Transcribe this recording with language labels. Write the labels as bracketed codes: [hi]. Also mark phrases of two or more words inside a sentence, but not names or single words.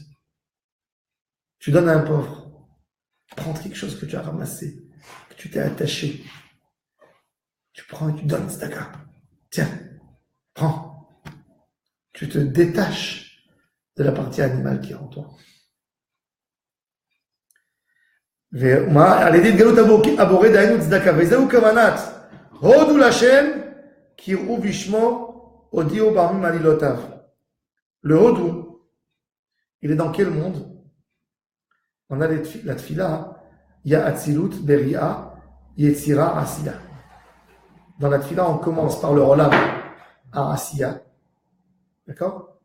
[fr] Tu donnes à un pauvre. Tu prends quelque chose que tu as ramassé, que tu t'es attaché. Tu prends et tu donnes, tzedaka. Tiens, prends. Tu te détaches de la partie animale qui est en toi. [he] על ידי התגלות הבורא דהיינו צדקה, וזהו כוונת הודו להשם קראו בשמו הודיעו בעמים עלילותיו. [fr] Le hodou, il est dans quel monde? On a la tfila, il y a Atzilut, Beria, Yetzira, Asiya. Dans la tfila, on commence par le Olam à Asiya. D'accord?